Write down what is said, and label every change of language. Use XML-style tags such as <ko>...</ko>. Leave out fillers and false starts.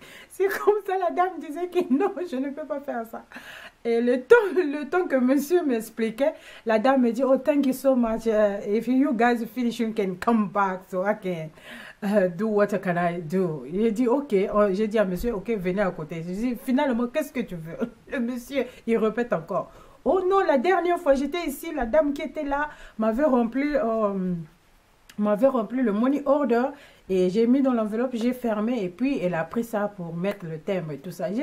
<fr>C'est comme ça, la dame disait que non, je ne peux pas faire ça. Et le temps que monsieur m'expliquait, la dame me dit,</fr> <en>oh, thank you so much. If you guys finish, you can come back so I can do what can I do.</en> <fr>J'ai dit, ok. J'ai dit à monsieur, ok, venez à côté. J'ai dit, finalement, qu'est-ce que tu veux? Le monsieur, il répète encore. Oh non, la dernière fois, j'étais ici, la dame qui était là m'avait rempli le money order et j'ai mis dans l'enveloppe, j'ai fermé et puis elle a pris ça pour mettre le thème et tout ça.</fr>